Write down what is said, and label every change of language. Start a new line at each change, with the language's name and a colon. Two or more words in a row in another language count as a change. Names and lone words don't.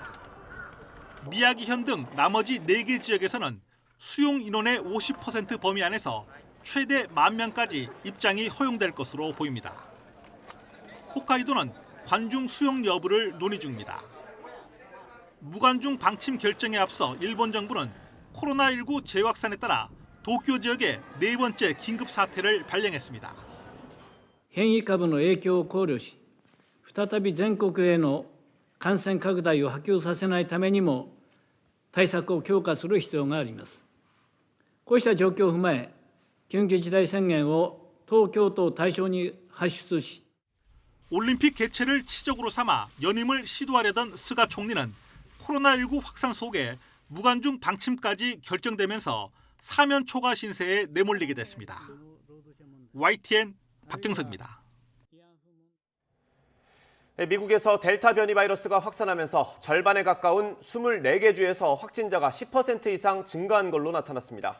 Korean: 미야기현 등 나머지 4개 지역에서는 수용 인원의 50% 범위 안에서 최대 10,000명까지 입장이 허용될 것으로 보입니다. 홋카이도는 관중 수용 여부를 논의 중입니다. 무관중 방침 결정에 앞서 일본 정부는 코로나19 재확산에 따라 도쿄 지역에 4번째 긴급 사태를 발령했습니다.
Japanese: 変異株の影響を考慮し、再び全国への感染拡大を波及させないためにも対策を強化する必要があります。こうした状況を踏まえ、緊急事態宣言を東京都を対象に発出し、
Korean: 올림픽 개최를 치적으로 삼아 연임을 시도하려던 스가 총리는 코로나19 확산 속에 무관중 방침까지 결정되면서 사면 초과 신세에 내몰리게 됐습니다. YTN 박경석입니다. 미국에서 델타 변이 바이러스가 확산하면서 절반에 가까운 24개 주에서 확진자가 10% 이상 증가한 걸로 나타났습니다.